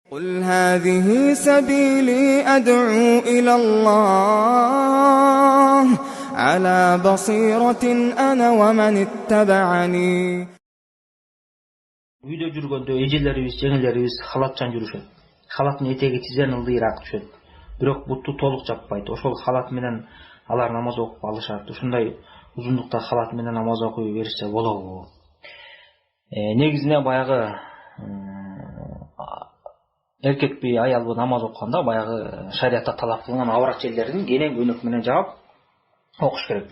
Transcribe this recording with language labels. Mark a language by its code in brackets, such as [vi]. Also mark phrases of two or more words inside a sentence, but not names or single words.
[ar] قل هذه سبيلي أدعو إلى الله على بصيرة أنا ومن اتبعني. [ky] Үйдө жүргөндө эжелерибиз, жеңелерибиз халатчан жүрүшөт. Халаттын этеги тизден ылдыйраак түшөт. Бирок бутту толук жаппайт. Ошол халат менен алар намаз окуп алышат. Ушундай узундукта халат менен намаз окуй беришсе болобу? Негизинен баягы эркекпи, аялбы намаз окуганда баягы шариатта талап кылынган аврат жерлерин кенен көйнөк менен жаап окуш керек.